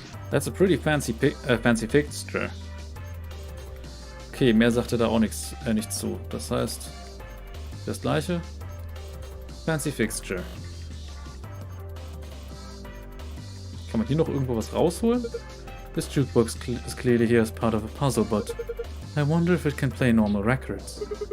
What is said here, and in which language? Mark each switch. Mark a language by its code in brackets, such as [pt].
[en] That's a pretty fancy fixture. [de] Okay, mehr sagte da auch nichts zu. Das heißt, das gleiche. Fancy fixture. Kann man hier noch irgendwo was rausholen? [en] This jukebox is clearly here as part of a puzzle, but I wonder if it can play normal records.